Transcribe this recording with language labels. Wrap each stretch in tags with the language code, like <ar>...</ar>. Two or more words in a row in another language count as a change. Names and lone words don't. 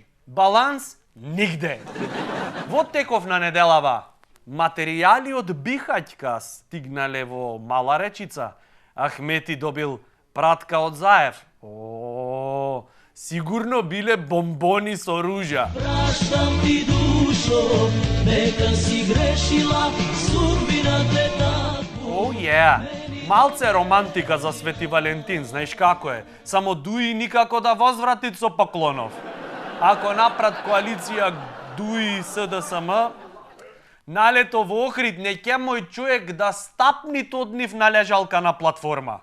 <mk>Баланс нигде. Во теков на неделава, материјали од Бихаќка стигнале во Мала Речица. Ахмети добил пратка од Заев. Сигурно биле бомбони со ружја.</mk> <sr>Praštam ti dušo, neka si grešila, sudbina te tako.</sr> <mk>Малце романтика за Свети Валентин, знаеш како е. Само Дуи никако да возврати со поклонов. Ако напред коалиција Дуи и СДСМ, налето во Охрид не ќе мој човек да стапни од нив на лежалка на платформа.</mk>